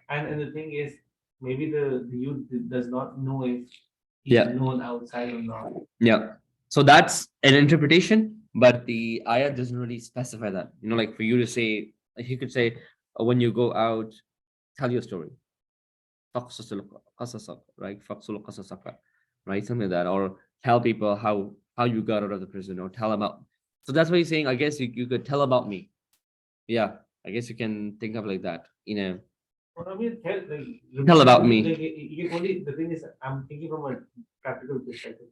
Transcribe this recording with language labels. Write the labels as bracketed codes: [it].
[en] and the thing is, maybe the youth does not know if he's Yeah. known outside or not. Yeah. So that's an interpretation, but the ayah doesn't really specify that. Like for you to say, like he could say, when you go out, tell your story. [ar] فَقْصُصِ قَصَصَكَ, right? فَقْصُلْ قَصَصَكَ, right? [en] Something like that. Or tell people how you got out of the prison, or tell about. So that's what he's saying. I guess you could tell about me. Yeah. I guess you can think of like that. Well, I mean, Tell about me. Like, you can only, the thing is, I'm thinking from a practical perspective.